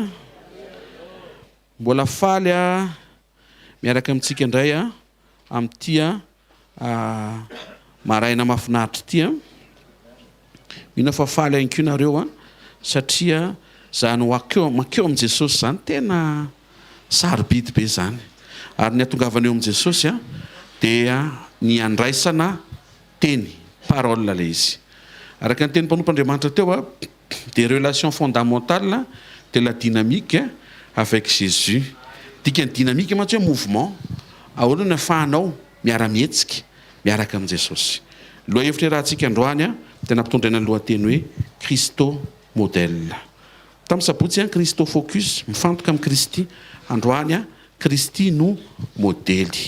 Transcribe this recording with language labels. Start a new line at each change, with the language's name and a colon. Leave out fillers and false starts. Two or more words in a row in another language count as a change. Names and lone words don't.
Malagasy: Mbola faly miaraka amintsika indray amin'ity maraina mahafinaritra ity mino fa faly ihany koa nareo satria zany makeo amin'i Jesosy zany tena sarobidy be zany, ary ny atongavana eo amin'i Jesosy dia ny andraisana teny parole le izy. Araka ny teny mpanompoandriamanitra teo
French: des relations fondamentales de la dynamique avec Jésus.
Malagasy: Dikany dynamique mantsy hoe mouvement ahoana ny afahanao miara-mihetsika miaraka amin'i Jesosy. Lohahevitra rahantsika androany tena ampitondraina ny lohateny hoe Christo modèle. Tamin'ny sabotsy Christo focus, mifantoka amin'ny Kristy. Androany Kristy no modèly.